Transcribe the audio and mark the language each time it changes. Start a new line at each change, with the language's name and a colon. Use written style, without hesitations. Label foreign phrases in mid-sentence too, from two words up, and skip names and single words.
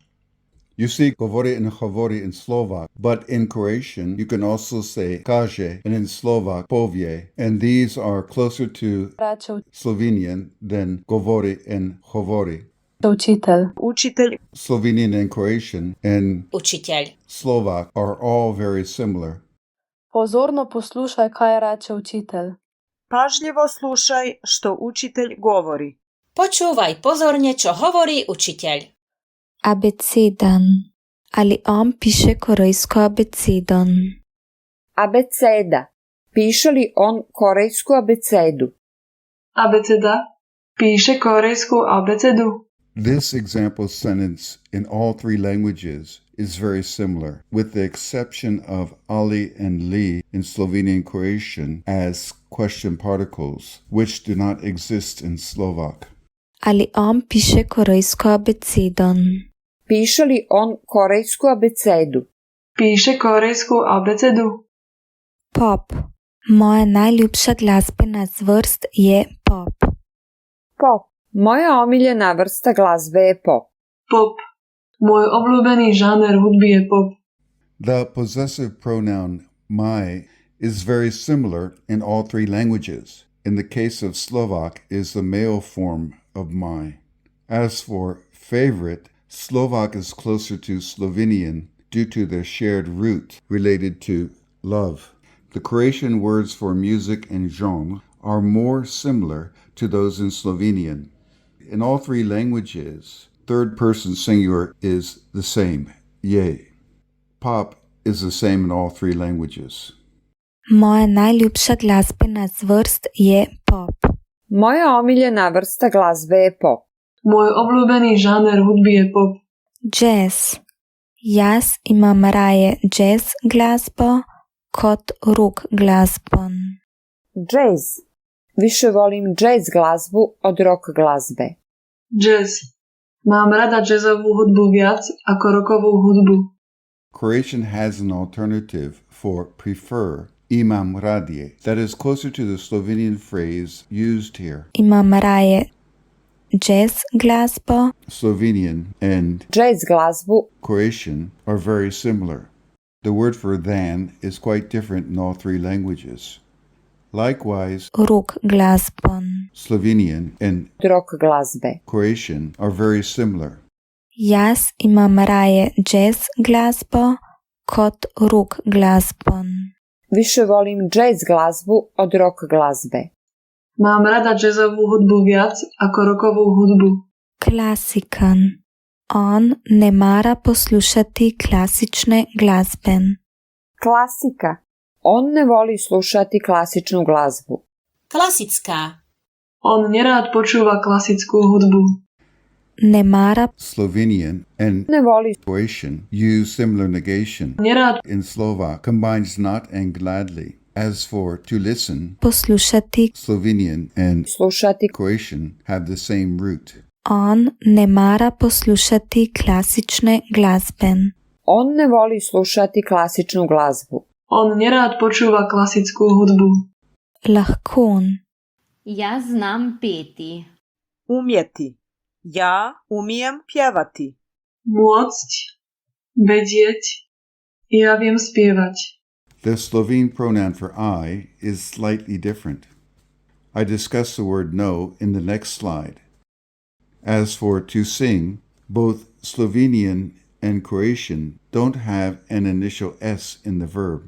English: You see govori and hovori in Slovak, but in Croatian you can also say kaže, and in Slovak povje, and these are closer to Reče Slovenian than govori and hovori. učitelj. Učitelj. Slovenian and Croatian and učiteľ. Slovak are all very similar.
Slovenian: Pozorno poslušaj, kaj reče učitelj.
Croatian: Pažljivo slušaj što učitelj govori.
Slovak: Počúvaj pozorne, čo hovorí učiteľ.
Slovenian: Abecedan. Ali on piše korejsko abecedon?
Croatian: Abeceda. Piše li on korejsku abecedu?
Slovak: Abeceda. Píše korejskú abecedu.
English: This example sentence in all three languages is very similar, with the exception of Ali and Li in Slovenian and Croatian as question particles, which do not exist in Slovak.
Slovenian: Ali on piše korejsko abecedon?
Croatian: Piše li on korejsku abecedu?
Slovak: Píše korejskú abecedu.
Slovenian: Pop. Moja najljubša glasbena zvrst je pop.
Croatian: Pop. Moja omiljena vrsta glazbe je pop.
Slovak: Pop. Môj obľúbený žáner hudby je pop.
English: The possessive pronoun my is very similar in all three languages. In the case of Slovak, is the male form of my. As for favorite, Slovak is closer to Slovenian due to their shared root related to love. The Croatian words for music and genre are more similar to those in Slovenian. In all three languages, third person singular is the same, je. Pop is the same in all three languages.
Slovenian: Moja najljubša glasbena zvrst je pop.
Croatian: Moja omiljena vrsta glazbe je pop.
Slovak: Môj obľúbený žáner hudby je pop.
Slovenian: Jazz. Jaz imam raje jazz glasbo kot rock glasbon.
Croatian: Jazz. Više volim jazz glazbu od rock glazbe.
Slovak: Jazz. Mám rada jazzovú hudbu viac ako rockovú hudbu.
English: Croatian has an alternative for prefer,
Croatian: imam radije,
English: that is closer to the Slovenian phrase used here.
Slovenian: Imam raje jazz glasbo.
English: Slovenian and
Croatian: Jazz glazbu
English: Croatian are very similar. The word for than is quite different in all three languages. Likewise,
Slovenian: Rock glasbon.
English: Slovenian and
Croatian: rock glazbe.
English: Croatian are very similar.
Slovenian: Jaz imam raje jazz glasbo kot rock glasbon.
Croatian: Više volim jazz glazbu od rock glazbe.
Slovak: Mám rada jazzovú hudbu viac ako rockovú hudbu.
Slovenian: Klasikan. On ne mara poslušati klasične glasbe.
Croatian: Klasika. On ne voli slušati klasičnu glazbu.
Slovak: Klasická. On nerád počúva klasickú hudbu.
Slovenian: Ne mara
English: Slovenian and
Croatian: Ne voli
English: Croatian use similar negation. Nerád In Slovak combines not and gladly. As for to listen, poslušati. Slovenian and slušati. Croatian have the same root.
Slovenian: On ne mara poslušati klasične glasbe.
Croatian: On ne voli slušati klasičnu glazbu.
Slovak: On nerád počúva klasickú hudbu.
Slovenian: Lahko. Ja znam peti.
Croatian: Umjeti. Ja umijem pjevati.
Slovak: Môcť. Vedieť. Ja viem spievať.
English: The Slovene pronoun for I is slightly different. I discuss the word no in the next slide. As for to sing, both Slovenian and Croatian don't have an initial S in the verb.